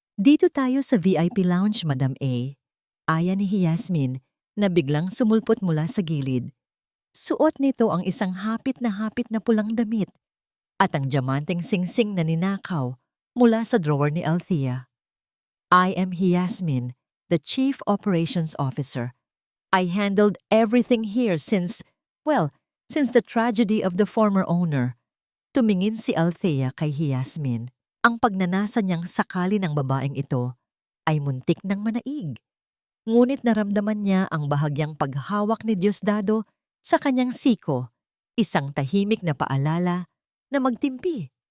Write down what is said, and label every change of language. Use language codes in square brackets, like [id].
[tl] "Dito tayo sa VIP lounge, Madam A." Aya ni Yasmin na biglang sumulpot mula sa gilid. Suot nito ang isang hapit na pulang damit at ang diamanteng singsing na ninakaw mula sa drawer ni Althea. [en] "I am Yasmin, the Chief Operations Officer. I handled everything here since the tragedy of the former owner." [tl] Tumingin si Althea kay Yasmin. Ang pagnanasa niyang sakali ng babaeng ito ay muntik ng manaig. Ngunit naramdaman niya ang bahagyang paghawak ni Diosdado sa kanyang siko, isang tahimik na paalala na magtimpi.